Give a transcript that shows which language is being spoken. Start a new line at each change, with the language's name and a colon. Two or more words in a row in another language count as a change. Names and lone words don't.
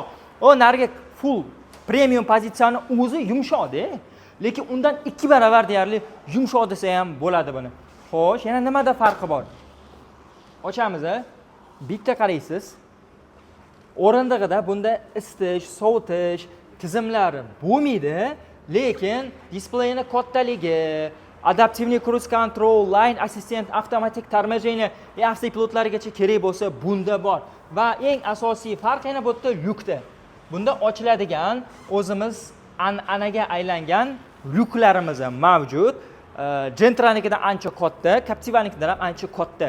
Uzbek: O nariga full premium pozitsiyani o'zi yumshoqda, lekin undan 2 baravar deyarli yumshoq desa ham bo'ladi buni. Xo'sh, yana nimada farqi bor? Ochamiz. Bitta qaraysiz. O'rindig'ida bunda isitish, sovutish tizimlari bo'lmaydi, lekin displeyni kattaligi, adaptivniy
English: cruise control, line assistant,
Uzbek: avtomatik торможение va avtopilotlargacha kerak bo'lsa bunda bor. Va eng asosiy farq yana bu yerda lyukda. Bunda ochiladigan o'zimiz an'anaga aylangan lyuklarimiz ham mavjud. Gentra'nikidan ancha katta, Captiva'nikidan ham ancha katta.